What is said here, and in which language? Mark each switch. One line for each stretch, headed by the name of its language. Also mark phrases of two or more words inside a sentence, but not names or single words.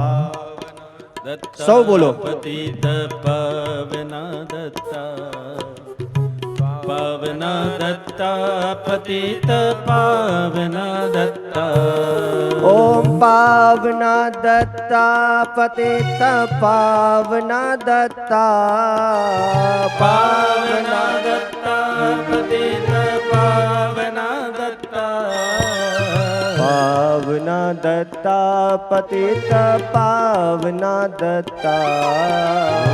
Hindi: सौ बोलो.
Marathi: पतित पावना दत्ता, पावना दत्ता पतित पावना दत्ता. ओम पावना दत्ता पतित पावना दत्ता, पावना दत्ता पतित पावना दत्ता. पावना दत्ता पतित पावना दत्ता.